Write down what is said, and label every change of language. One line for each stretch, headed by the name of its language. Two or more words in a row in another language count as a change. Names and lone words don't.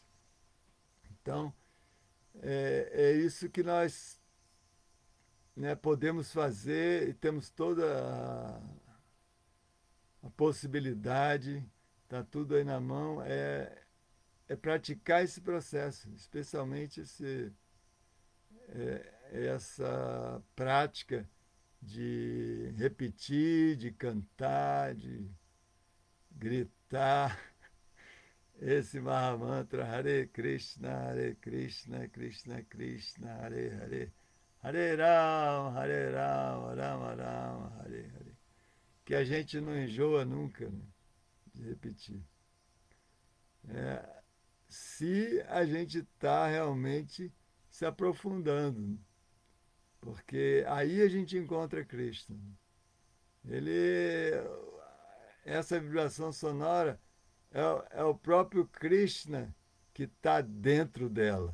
Portuguese: Então, é isso que nós, né, podemos fazer, e temos toda a possibilidade, está tudo aí na mão, é praticar esse processo, especialmente essa prática de repetir, de cantar, de gritar esse Mahamantra
Sanskrit: हरे कृष्ण, कृष्ण कृष्ण, हरे हरे, हरे राम, राम राम, हरे हरे.
Portuguese: Que a gente não enjoa nunca, né, de repetir. Se a gente está realmente se aprofundando, porque aí a gente encontra Krishna. Ele, essa vibração sonora é o próprio Krishna que está dentro dela.